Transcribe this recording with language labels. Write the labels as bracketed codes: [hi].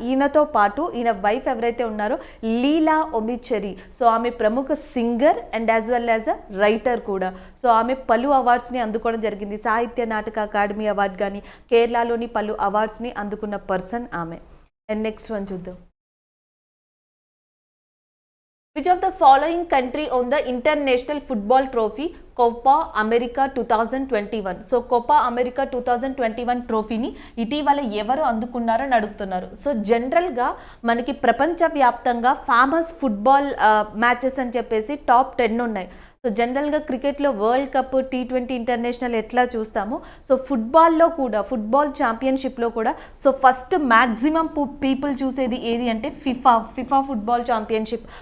[te] ఈయనతో పాటు ఈయన వైఫ్ ఎవరైతే ఉన్నారో లీలా ఒమిచ్చెరి, సో ఆమె ప్రముఖ [en] singer and as well as a writer [te] కూడా. సో ఆమె పలు అవార్డ్స్ని అందుకోవడం జరిగింది. సాహిత్య నాటక అకాడమీ అవార్డు కానీ కేరళలోని పలు అవార్డ్స్ని అందుకున్న పర్సన్ ఆమె. [en] And next one చూద్దాం. Which of the following country won the International Football Trophy Copa America 2021? [te] So Copa America 2021 ట్రోఫీని ఇటీవల ఎవరు అందుకున్నారని అడుగుతున్నారు. సో జనరల్గా మనకి ప్రపంచవ్యాప్తంగా ఫేమస్ ఫుట్బాల్ మ్యాచెస్ అని చెప్పేసి టాప్ 10 ఉన్నాయి. సో జనరల్గా క్రికెట్లో వరల్డ్ కప్, T20 ఇంటర్నేషనల్ ఎట్లా చూస్తామో సో ఫుట్బాల్లో కూడా ఫుట్బాల్ ఛాంపియన్షిప్లో కూడా సో ఫస్ట్ మ్యాక్సిమం పీపుల్ చూసేది ఏది అంటే ఫిఫా ఫుట్బాల్ ఛాంపియన్షిప్.